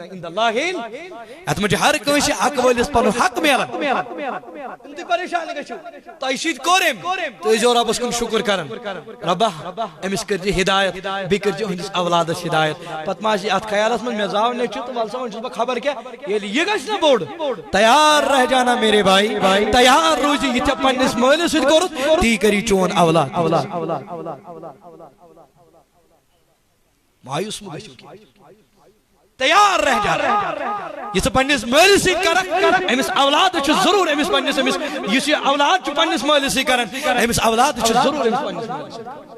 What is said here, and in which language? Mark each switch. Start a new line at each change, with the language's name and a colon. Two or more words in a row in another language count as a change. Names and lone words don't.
Arabic: عند اللہ
Kashmiri: اتھ منٛز چھُ ہر کٲنٛسہِ حق وٲلِس پنُن حق میلان تُہۍ پریشان گژھِو تۄہہِ سۭتۍ کوٚر أمۍ تُہۍ ٲسۍزیو رۄبس کُن شُکر کران رۄبا أمِس کٔرۍزِ ہدایت بیٚیہِ کٔرۍزِ أہٕنٛدِس اولادس ہدایت پتہٕ ما آسہِ اتھ خیالس منٛز مےٚ زاو نیٚچوٗ تہٕ ولسا وۄنۍ چھُس بہٕ خبر کیٛاہ ییٚلہِ یہِ گژھِ نا بوٚڑ
Urdu: تیار رہ جانا میرے بھائی
Kashmiri: تیار روزِ یہِ ژےٚ پننِس مٲلِس سۭتۍ کوٚرُتھ تی کری چون اولاد مایوس مہٕ گژھِو
Urdu: تیار رہ جانا
Kashmiri: یہ ژٕ پننِس مٲلِس سۭتۍ کرکھ أمِس اولادس چھُ ضروٗر أمِس پننِس أمِس یُس یہِ اولاد چھُ پننِس مٲلِس سۭتۍ کران أمِس اولادس چھُ ضروٗر أمِس پننِس مٲلِس سۭتۍ